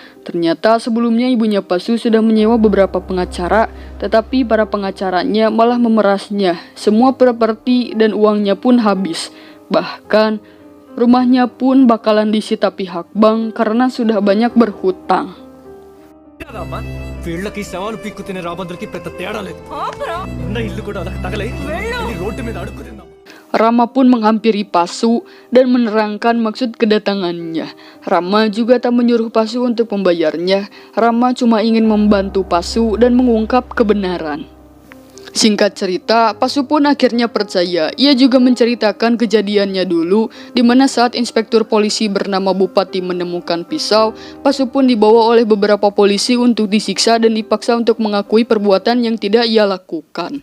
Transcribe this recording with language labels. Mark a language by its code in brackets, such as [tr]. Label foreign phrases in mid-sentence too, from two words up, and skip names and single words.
[id] Ternyata sebelumnya ibunya Pasu sudah menyewa beberapa pengacara, tetapi para pengacaranya malah memerasnya. Semua properti dan uangnya pun habis. Bahkan rumahnya pun bakalan disita pihak bank karena sudah banyak berhutang. [te] వీళ్ళకి శవాలు పీక్కు తినే రాబందులకి పెద్ద తేడా లేదు ఉన్న ఇల్లు కూడా అలా తగలై ఇది రోడ్డు మీద అడుక్కు తిందాం. [id] Rama pun menghampiri Pasu dan menerangkan maksud kedatangannya. Rama juga tak menyuruh Pasu untuk membayarnya. Rama cuma ingin membantu Pasu dan mengungkap kebenaran. Singkat cerita, Pasu pun akhirnya percaya. Ia juga menceritakan kejadiannya dulu, di mana saat inspektur polisi bernama Bupati menemukan pisau, Pasu pun dibawa oleh beberapa polisi untuk disiksa dan dipaksa untuk mengakui perbuatan yang tidak ia lakukan.